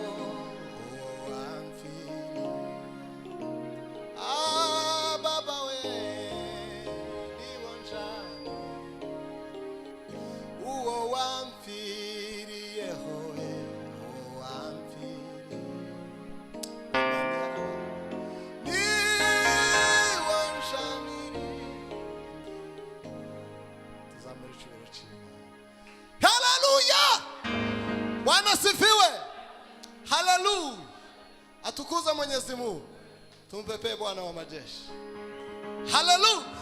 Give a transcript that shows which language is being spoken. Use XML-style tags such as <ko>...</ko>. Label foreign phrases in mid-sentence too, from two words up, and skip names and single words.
<rw>baba we uwo wamfiriyeho niwo nshaniri tuzamura icyubahiro cy'Imana.</rw> <sw>Haleluya! Bwana sifiwe. Haleluya! Atukuza Mwenyezi Mungu. Tumpepe Bwana wa majeshi. Haleluya!</sw>